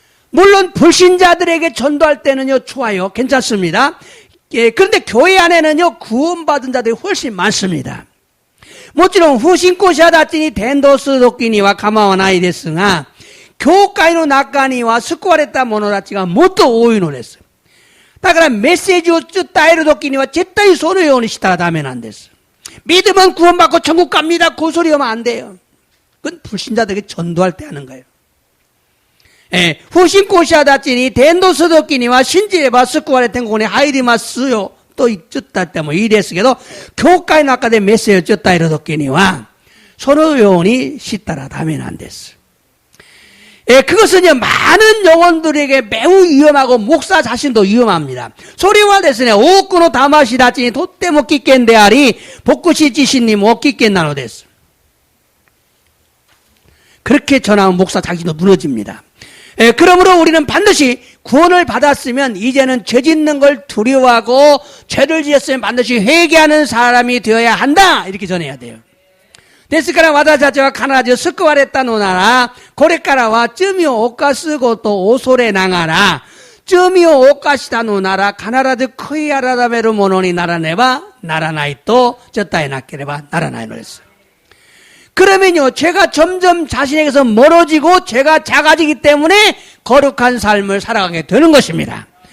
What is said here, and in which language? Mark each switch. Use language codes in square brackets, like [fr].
[ko] 물론 불신자들에게 전도할 때는요 좋아요, 괜찮습니다. 그런데 교회 안에는요 구원받은 자들이 훨씬 많습니다. [ja] もちろん不信仰者たちに伝道する時には構わないですが、教会の中には救われた者たちがもっと多いのです。だからメッセージを伝える時には絶対そのようにしたらダメなんです。 [ko] 믿으면 구원받고 천국 갑니다. 그 소리 하면 안 돼요. 그건 불신자들에게 전도할 때 하는 거예요. [ja] 不信仰者たちに伝道するときには信じれば救われ天国に入りますよと言っちゃってもいいですけど、教会の中でメッセージを伝えるときにはそのようにしたらダメなんです。 [ko] 그것은요 많은 영혼들에게 매우 위험하고 목사 자신도 위험합니다. [ja] 소리와ですね、多くの魂たちにとっても危険であり、牧師自身にも危険なのです。 [ko] 그렇게 전하면 목사 자신도 무너집니다. 그러므로 우리는 반드시 구원을 받았으면 이제는 죄 짓는 걸 두려워하고 죄를 지었으면 반드시 회개하는 사람이 되어야 한다. 이렇게 전해야 돼요. [ja] ですから私たちは必ず救われたのなら、これからは罪を犯すことを恐れながら、罪を犯したのなら必ず悔い改めるものにならねばならないと伝えなければならないのです。 [ko] 그러면요, 죄가 점점 자신에게서 멀어지고 죄가 작아지기 때문에 거룩한 삶을 살아가게 되는 것입니다.